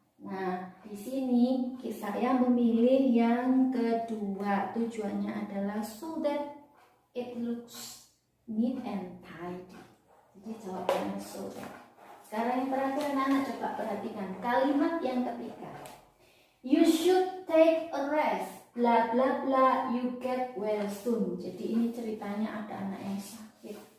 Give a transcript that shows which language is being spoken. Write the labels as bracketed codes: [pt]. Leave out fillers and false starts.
[id] Nah, di sini saya memilih yang kedua. Tujuannya adalah [en] so that it looks neat and tidy. [id] Jadi jawabannya [en] so that. [id] Sekarang yang terakhir anak-anak coba perhatikan kalimat yang ketiga. [en] You should take a rest. Bla bla bla, you get well soon. [id] Jadi ini ceritanya ada anak yang sakit.